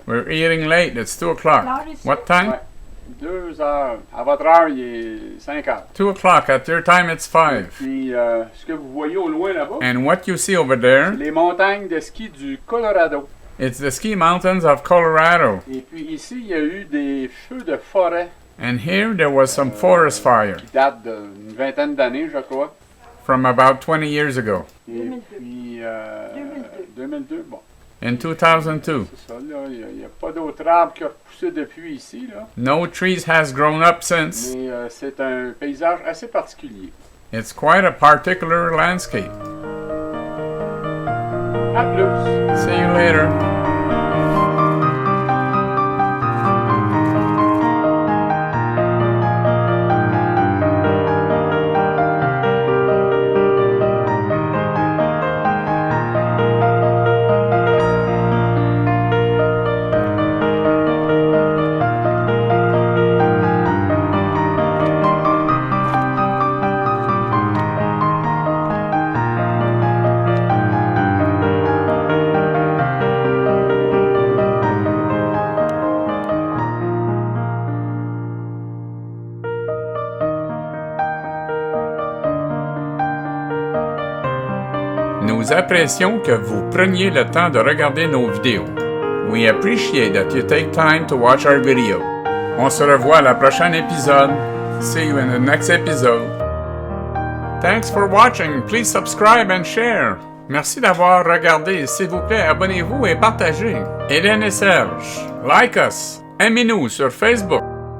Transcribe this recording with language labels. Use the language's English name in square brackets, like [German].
[English] We're eating late. It's 2 o'clock. What time? [French] Ouais. 2 heures. À votre heure, il est 5 heures. [English] 2 o'clock. At your time, it's 5. [French] Puis, ce que vous voyez au loin là-bas, [English] And what you see over there, [French] c'est les montagnes de ski du Colorado. [English] it's the ski mountains of Colorado. [French] Et puis ici, il y a eu des feux de forêt [English] And here there was some forest fire [French] qui datent d'une vingtaine d'années, je crois. [English] from about 20 years ago, [French] Et puis, 2002, bon. [English] in 2002. [French] C'est ça, là. Il n'y a pas d'autres arbres qui ont repoussé depuis ici, là. [English] No trees has grown up since. [French] Mais c'est un paysage assez particulier. [English] It's quite a particular landscape. [French] À plus! [English] See you later. [French] Nous apprécions que vous preniez le temps de regarder nos vidéos. [English] We appreciate that you take time to watch our video. [French] On se revoit à la prochaine épisode. [English] See you in the next episode. Thanks for watching. Please subscribe and share. [French] Merci d'avoir regardé. S'il vous plaît, abonnez-vous et partagez. Hélène et Serge, [English] like us. [French] Aimez-nous sur Facebook.